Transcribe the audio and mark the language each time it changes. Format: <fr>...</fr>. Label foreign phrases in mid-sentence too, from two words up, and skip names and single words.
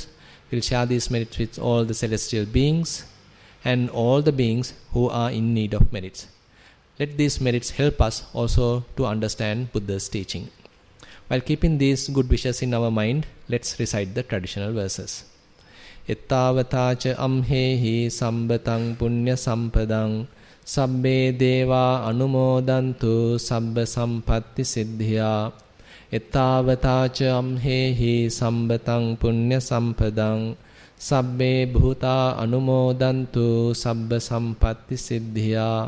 <en>We'll share these merits with all the celestial beings and all the beings who are in need of merits. Let these merits help us also to understand Buddha's teaching. While keeping these good wishes in our mind, let's recite the traditional verses.</en> <pi>Ittavatacha amhehi sambatang punya sampadang sabbe deva anumodantu sabba sampatti siddhya. Ittavatacha amhehi sambatang punya sampadang sabbe bhuta anumodantu sabba sampatti siddhya.</pi>